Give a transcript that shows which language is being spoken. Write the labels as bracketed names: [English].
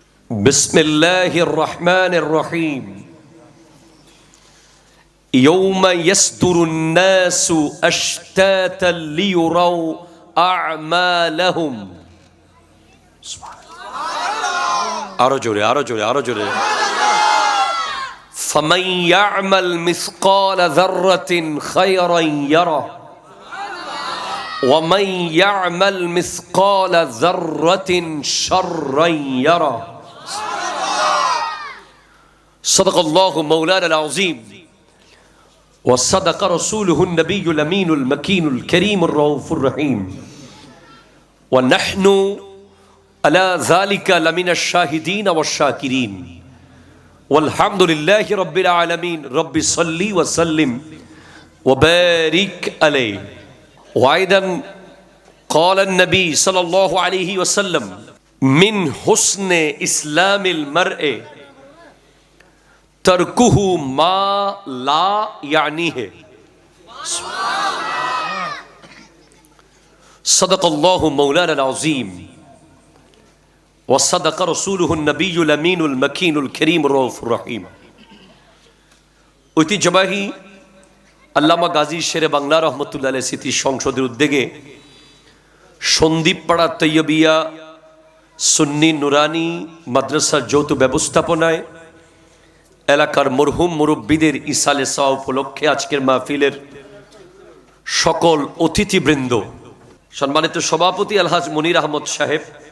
[Arabic] বিসমিল্লাহির রহমানির রহিম। يوم يصدر الناس أشتاتا ليروا أعمالهم [Bangla] আরো জোরে, আরো জোরে, আরো জোরে। [Arabic] فمن يعمل مثقال ذرة خيرا يره ومن يعمل مثقال ذرة شرا يره صدق الله مولانا العظيم وصدق رسوله النبي الأمين المكين الكريم الرؤوف الرحيم ونحن على ذلك لمن الشاهدين والشاكرين والحمد لله رب العالمين رب صل وسلم وبارك عليه وأيضا قال النبي صلى الله عليه وسلم من حسن إسلام المرء তরকুহু মা লা ইয়ানিহি। সাদাকাল্লাহু মাওলানা আযীম ওয়া সাদাকা রাসূলুহু নবিয়্যুল আমিনুল মাকিনুল কারীমুর রাউফুর রহিম। [Bangla] ঐতিহ্যবাহী আল্লামা গাজী শেরে বাংলা রহমতুল্লাহ আলাইহি স্মৃতি সংসদের উদ্যোগে সন্দীপপাড়া তৈয়বিয়া সুন্নি নুরানি মাদ্রাসার যৌথ ব্যবস্থাপনায় এলাকার মরহুম মুরব্বীদের ইসালে সাওয়া উপলক্ষে আজকের মাহফিলের সকল অতিথিবৃন্দ, সম্মানিত সভাপতি আলহাজ মনির আহমদ সাহেব,